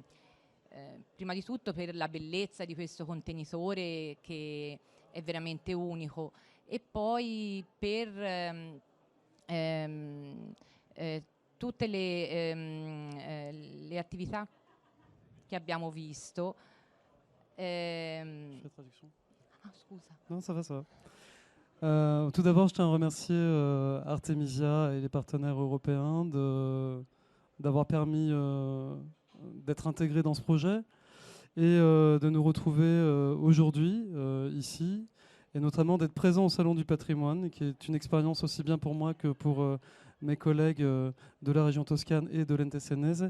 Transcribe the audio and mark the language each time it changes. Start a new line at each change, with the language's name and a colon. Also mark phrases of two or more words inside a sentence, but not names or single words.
Italian: Prima di tutto per la bellezza di questo contenitore che è veramente unico e poi per tutte le attività che abbiamo visto.
French: Je fais la traduction.
Italian: Ah, scusa.
French: Non, ça va, ça va. Tout d'abord, je tiens à remercier Artemisia et les partenaires européens d'avoir permis d'être intégrés dans ce projet et de nous retrouver aujourd'hui ici, et notamment d'être présent au Salon du Patrimoine, qui est une expérience aussi bien pour moi que pour mes collègues de la région Toscane et de l'Ente Senese.